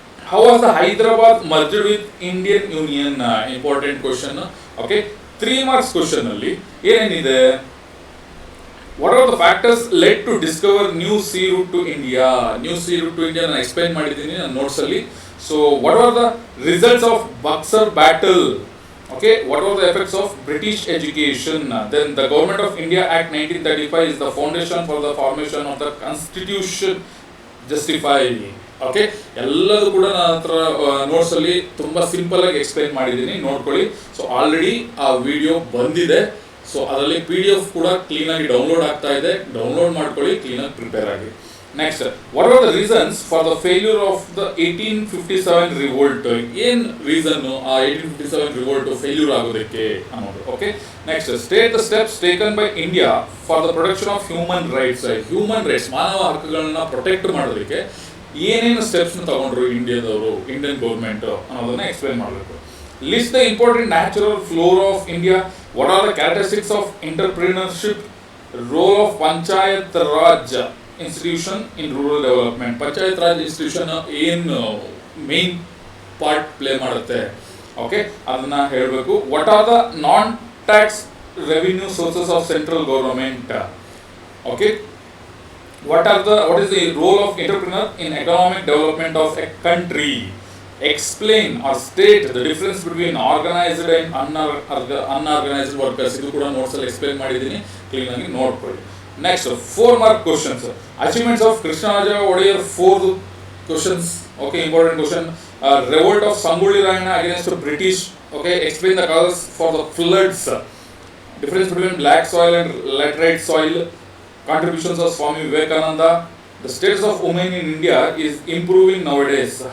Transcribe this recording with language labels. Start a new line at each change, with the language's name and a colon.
English: How was the Hyderabad merged with Indian union, important question. Okay, 3 marks question
Kannada: ಅಲ್ಲಿ ಏನೇನಿದೆ,
English: What are the factors led to discover new sea route to India. New sea route to India
Kannada: ನಾನು explain ಮಾಡಿದ್ದೀನಿ ನನ್ನ ನೋಟ್ಸಲ್ಲಿ.
English: So what are the results of Buxar battle. Okay, what were the effects of British education? Then the Government of India Act 1935 is the foundation for the formation of the Constitution justified.
Kannada: Okay, ಎಲ್ಲದೂ ಕೂಡ ನನ್ನ ಹತ್ರ ನೋಟ್ಸಲ್ಲಿ ತುಂಬ simple ಆಗಿ explain ಮಾಡಿದ್ದೀನಿ, ನೋಡ್ಕೊಳ್ಳಿ. So already ಆ video ಬಂದಿದೆ. ಸೊ ಅದರಲ್ಲಿ PDF ಕೂಡ ಕ್ಲೀನಾಗಿ ಡೌನ್ಲೋಡ್ ಆಗ್ತಾ ಇದೆ, ಡೌನ್ಲೋಡ್ ಮಾಡ್ಕೊಳ್ಳಿ, ಕ್ಲೀನಾಗಿ ಪ್ರಿಪೇರ್ ಆಗಿ.
English: Next, what are the reasons for the failure of the 1857 revolt.
Kannada: ಏನ್ ರೀಸನ್ ಆ 1857 ರಿವೋಲ್ಟ್ ಫೇಲ್ಯೂರ್ ಆಗೋದಕ್ಕೆ ಅನ್ನೋದು.
English: Okay, next, state the steps taken by India for the protection of human rights.
Kannada: Human rights, ಮಾನವ ಹಕ್ಕುಗಳನ್ನ protect ಮಾಡೋದಕ್ಕೆ ಏನೇನು steps ತಗೊಂಡ್ರು ಇಂಡಿಯಾದವರು, ಇಂಡಿಯನ್ ಗೌರ್ಮೆಂಟ್ ಅನ್ನೋದನ್ನ ಎಕ್ಸ್ಪ್ಲೈನ್ ಮಾಡಬೇಕು.
English: List the important natural flora of India. What are the characteristics of entrepreneurship. Role of panchayat raj institution in rural development.
Kannada: Panchayat Raj institution ಏನು main part play ಮಾಡುತ್ತೆ, ಓಕೆ, ಅದನ್ನ ಹೇಳಬೇಕು.
English: What are the non tax revenue sources of central government.
Kannada: Okay,
English: what is the role of entrepreneur in economic development of a country. Explain or state the difference between organized and unorganized workers.
Kannada: ಇದು ಕೂಡ notes ಅಲ್ಲಿ explain ಮಾಡಿದ್ದೀನಿ, clean ಆಗಿ ನೋಡ್ಕೊಳ್ಳಿ. Next 4 mark questions.
English: Achievements of Krishnaraja Wodeyar 4 questions. Okay, important question. Revolt of Sangolli Rayanna against British. Okay, explain the causes for the floods. Difference between black soil and laterite soil. Contributions of Swami Vivekananda. The status of women in India is improving nowadays.